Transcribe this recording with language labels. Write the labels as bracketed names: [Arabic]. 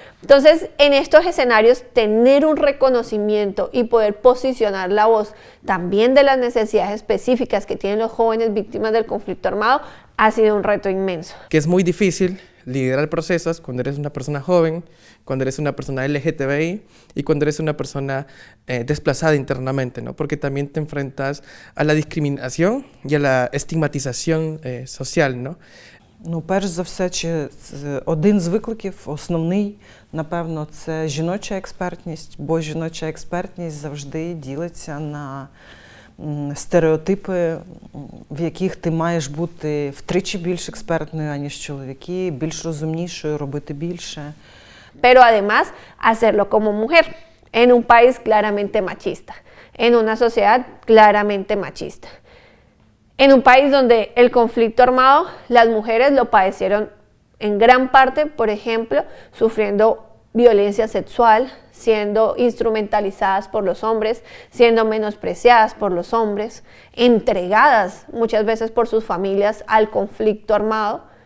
[Spanish] Entonces, en estos escenarios, tener un reconocimiento y poder posicionar la voz también de las necesidades específicas que tienen los jóvenes víctimas del conflicto armado ha sido un reto inmenso. Que es muy difícil liderar procesos cuando eres una persona joven, cuando eres una persona LGTBI y cuando eres una persona desplazada internamente, ¿no? Porque también te enfrentas a la discriminación y a la estigmatización social, ¿no? [Ukrainian] Ну, перш за все, один з викликів, основний, напевно, це жіноча експертність, бо жіноча експертність завжди ділиться на стереотипи, в яких ти маєш бути втричі більш експертною, аніж чоловіки, більш розумнішою, робити більше. [Spanish] Pero además, hacerlo como mujer, en un país claramente machista, en una sociedad claramente machista. En un país donde el conflicto armado, las mujeres lo padecieron en gran parte, por ejemplo, sufriendo violencia sexual, siendo instrumentalizadas por los hombres, siendo menospreciadas por los hombres, entregadas muchas veces por sus familias al conflicto armado.